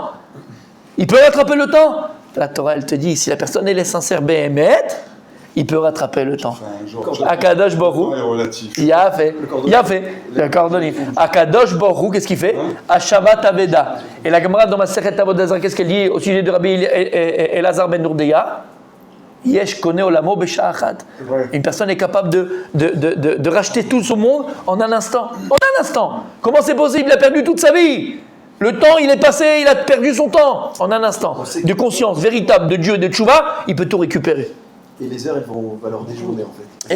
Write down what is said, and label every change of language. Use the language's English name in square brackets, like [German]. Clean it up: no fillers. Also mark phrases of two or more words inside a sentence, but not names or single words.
[French] Il peut rattraper le temps. La Torah, elle te dit, si la personne elle est sincère, Béhémet, il peut rattraper le temps. [Hebrew] הקדוש ברוך הוא, [French] il a fait, le cordonnier. [Hebrew] הקדוש ברוך הוא, [French] qu'est-ce qu'il fait? [Hebrew] השבת אבדה. [French] Et la Gemara dans ma Masechet Avodah Zarah, qu'est-ce qu'elle dit au sujet de Rabbi Elazar ben Nourdeya? [Hebrew] יש קונה עולמו בשעה אחת. [French] Une personne est capable de racheter tout son monde en un instant. En un instant. Comment c'est possible? Il a perdu toute sa vie. Le temps, il est passé, il a perdu son temps. En un instant. De conscience véritable de Dieu et de Tchouva, il peut tout récupérer. Et les heures, elles vont valoir des journées, en fait.